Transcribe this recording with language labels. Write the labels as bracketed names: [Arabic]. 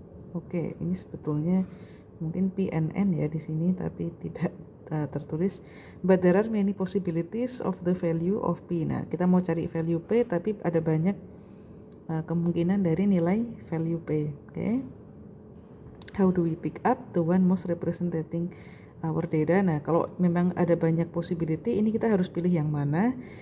[Indonesian] Oke, ini sebetulnya mungkin PNN ya di sini, tapi tidak tertulis [English] but there are many possibilities of the value of P. [Indonesian] Nah, kita mau cari value P tapi ada banyak kemungkinan dari nilai value P. [English] Okay. How do we pick up the one most representing our data? [Indonesian] Nah, kalau memang ada banyak possibility, ini kita harus pilih yang mana.